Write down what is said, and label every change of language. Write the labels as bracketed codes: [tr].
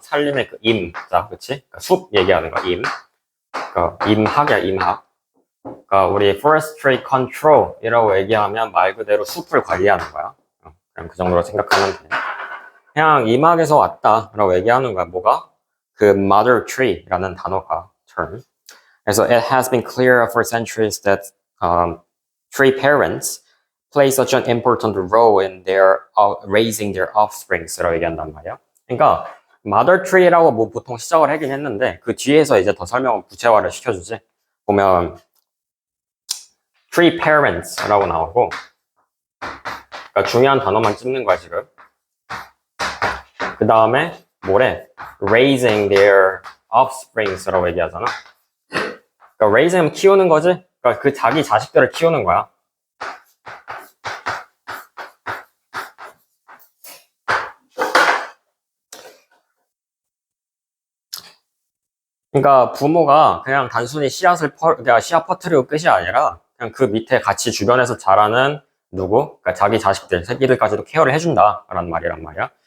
[ko] 산림의 그 임자, 그치? 그러니까 숲 얘기하는 거, 임. 그러니까 임학이야, 임학. 그러니까 우리 forestry control이라고 얘기하면 말 그대로 숲을 관리하는 거야. 그냥 그 정도로 생각하면 돼. 그냥 임학에서 왔다라고 얘기하는 거야. 뭐가? 그 mother tree라는 단어가 term. [en] 그래서 it has been clear for centuries that tree parents play such an important role in their raising their offsprings [ko] 라고 얘기한단 말이야. 그러니까 mother tree라고 뭐 보통 시작을 하긴 했는데 그 뒤에서 이제 더 설명을 구체화를 시켜주지. 보면 tree parents라고 나오고 그러니까 중요한 단어만 찝는 거야 지금. 그 다음에 뭐래? [en] raising their offsprings [ko] 라고 얘기하잖아. 그러니까 raising 키우는 거지. 그러니까 그 자기 자식들을 키우는 거야. 그러니까 부모가 그냥 단순히 그러니까 씨앗 퍼뜨리고 끝이 아니라 그냥 그 밑에 같이 주변에서 자라는 그러니까 자기 자식들, 새끼들까지도 케어를 해준다라는 말이란 말이야.